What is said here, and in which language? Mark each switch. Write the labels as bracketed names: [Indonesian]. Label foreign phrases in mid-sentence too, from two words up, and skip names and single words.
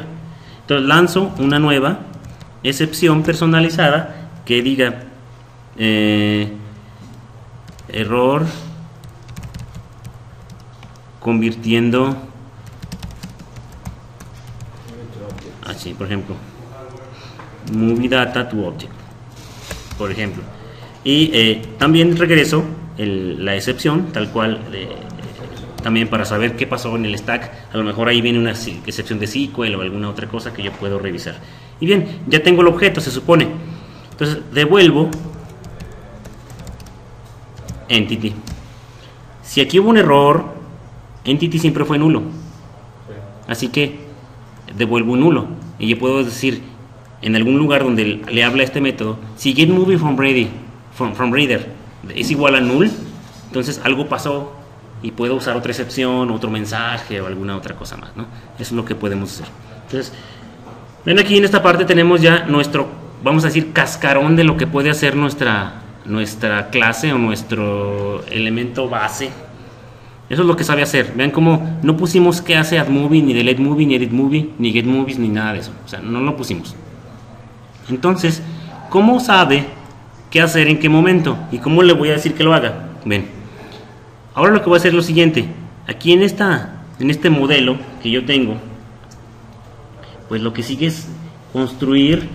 [Spanish] Entonces lanzo una nueva excepción personalizada que diga error convirtiendo así, por ejemplo, [English] movie data to object, [Spanish] por ejemplo, y también regreso la excepción tal cual, también para saber qué pasó en el stack. A lo mejor ahí viene una excepción de SQL o alguna otra cosa que yo puedo revisar. Y bien, ya tengo el objeto, se supone. Entonces devuelvo entity. Si aquí hubo un error, entity siempre fue nulo, así que devuelvo un nulo. Y yo puedo decir en algún lugar donde le habla este método, si [English] getMovie from reader [Spanish] es igual a null, entonces algo pasó y puedo usar otra excepción, otro mensaje o alguna otra cosa más, ¿no? Eso es lo que podemos hacer. Entonces, ven aquí en esta parte tenemos ya nuestro, vamos a decir, cascarón de lo que puede hacer nuestra clase o nuestro elemento base. Eso es lo que sabe hacer. Vean cómo no pusimos qué hace addMovie, ni deleteMovie, ni editMovie, ni getMovies, ni nada de eso. O sea, no lo pusimos. Entonces, ¿cómo sabe qué hacer en qué momento? ¿Y cómo le voy a decir que lo haga? Ven. Ahora lo que voy a hacer es lo siguiente. Aquí en este modelo que yo tengo, pues lo que sigue es construir.